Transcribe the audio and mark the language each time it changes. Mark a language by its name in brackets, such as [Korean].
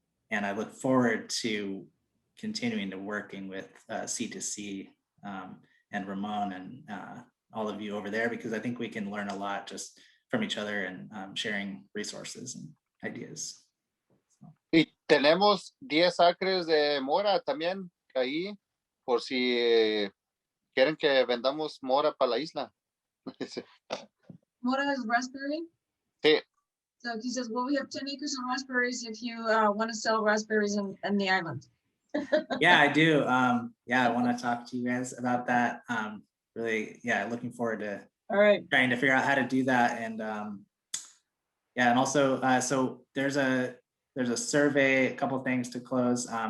[English] And I look forward to continuing to working with C2C and Ramon and all of you over there, because I think we can learn a lot just from each other and sharing resources and ideas. So. [Spanish] Y tenemos 10 acres de mora también ahí, por si quieren que vendamos mora para la isla. [English] Mora is raspberry? [Spanish] Sí. [English] So he says, well, we have 10 acres of raspberries if you want to sell raspberries in the island. Yeah, I do. Yeah, I want to talk to you guys about that. Really, yeah, looking forward to All right. trying to figure out how to do that. And yeah, and also, so there's a survey, a couple things to close.